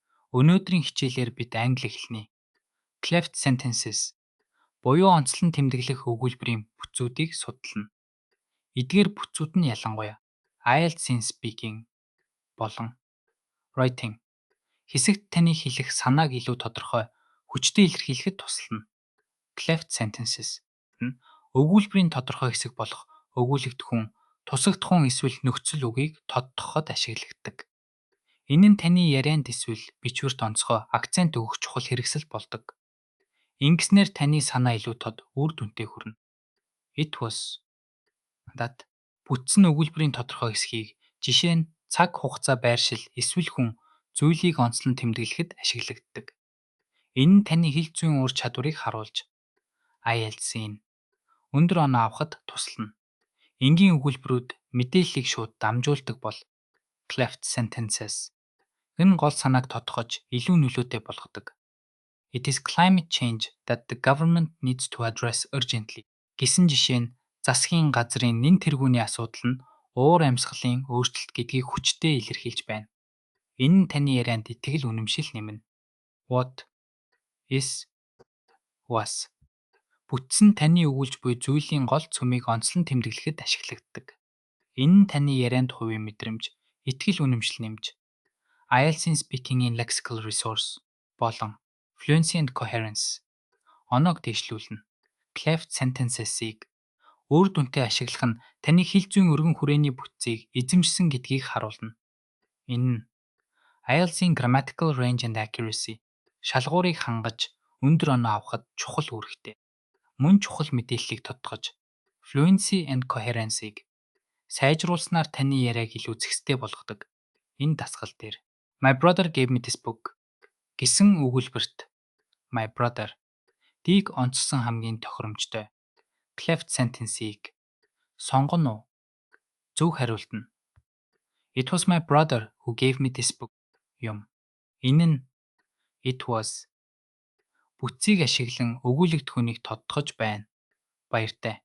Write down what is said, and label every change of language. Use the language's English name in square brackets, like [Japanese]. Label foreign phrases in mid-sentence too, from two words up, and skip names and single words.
[Mongolian] Өнөөдрийн хичээлээр бид англи хэлний [English] cleft sentences [Mongolian] буюу онцлон тэмдэглэх өгүүлбэрийн бүтцүүдийг судална. Эдгээр бүтцүүд нь ялангуяа IELTS-ийн speaking болон writing хэсэгт таны хэлэх санааг илүү тодорхой, хүчтэй илэрхийлэхэд тусална. [English] Cleft sentences [Mongolian] нь өгүүлбэрийн тодорхой хэсэг болох өгүүлэгдэх хүн, тусагдах хүн эсвэл нөхцөл үгийг тодтогоход ашиглагддаг. Энэ нь таны ярианд эсвэл бичвэрт онцгой акцент өгөх чухал хэрэгсэл болдог. Ингэснээр таны санаа илүү тод үр дүнтэй хүрнэ. [English] It was that [Mongolian] бүтц нь өгүүлбэрийн тодорхой хэсгийг жишээ нь цаг хугацаа байршил эсвэл хүн зүйлийг онцлон тэмдэглэхэд ашиглагддаг. Энэ нь таны хэл зүйн ур чадварыг харуулж IELTS-ийн өндөр оноо авахд туслана. Энгийн өгүүлбэрүүд мэдээллийг шууд дамжуулдаг бол [English] cleft sentences [Mongolian] энэ гол санааг тодтогож илүү нөлөөтэй болгодог. [English] It is climate change that the government needs to address urgently [Mongolian] гэсэн жишээ нь засгийн газрын нэн тэргүүний асуудал нь уур амьсгалын өөрчлөлт гэдгийг хүчтэй илэрхийлж байна. Энэ нь таны ярианд итгэл үнэмшил нэмнэ. [English] What is was [Mongolian] бүтц нь таны өгүүлж буй зүйлийн гол цөмийг онцлон тэмдэглэхэд ашиглагддаг. Энэ нь таны ярианд хувийн мэдрэмж, итгэл үнэмшил нэмж IELTS-ийн speaking-ийн [English] lexical resource [Mongolian] болон [English] fluency and coherence [Mongolian] оноог дэвшлүүлнэ. [English] Cleft sentences- [Mongolian] ийг үр дүнтэй ашиглах нь таны хэл зүйн өргөн хүрээний бүтцийг эзэмшсэн гэдгийг харуулна. Энэ нь IELTS-ийн [English] grammatical range and accuracy [Mongolian] шалгуурыг хангаж өндөр оноо авахд чухал үүрэгтэй. Мөн чухал мэдээллийг тодтогож [English] fluency and coherence- [Mongolian] ийг сайжруулснаар таны яриаг илүү зэгцтэй болгодог. Энэ дасгал дээр [English] My brother gave me this book [Mongolian] гэсэн өгүүлбэрт [English] My brother [Mongolian] дийг онцлсон хамгийн тохиромжтой [English] cleft sentence- [Mongolian] ийг сонгоно уу? Зөв хариулт нь [English] It was my brother who gave me this book [Mongolian] юм. Энэ нь [English] it was [Mongolian] бүтцийг ашиглан өгүүлэгдэх хүнийг тодтогож байна. Баяртай.